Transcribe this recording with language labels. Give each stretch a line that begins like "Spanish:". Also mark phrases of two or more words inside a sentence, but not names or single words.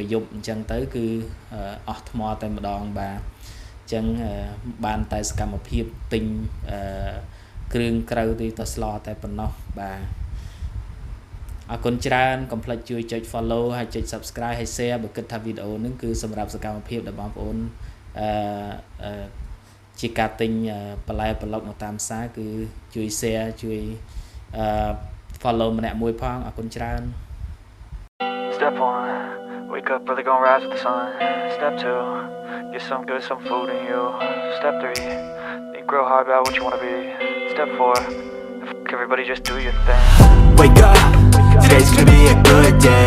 Khmer: យប់អញ្ចឹងទៅគឺអស់ថ្មតែម្ដងបាទអញ្ចឹងបានតែសកម្មភាពទិញគ្រឿងក្រៅទៅស្លតែប៉ុណ្ណោះបាទអរគុណច្រើនកុំភ្លេចជួយចុច follow ហើយចុច subscribe ហើយ share បើគិតថាវីដេអូនេះគឺសម្រាប់សកម្មភាពដែលបងប្អូនជាការទិញបន្លែប្លុកនៅតាមផ្សារគឺជួយ share ជួយ follow ម្នាក់មួយផងអរគុណច្រើន
English: Step 1, wake up early, gonna rise with the sun. Step 2, get some good, some food in you. Step 3, think real hard about what you wanna be. Step 4, everybody just do your thing. Wake up, today's gonna be a good day.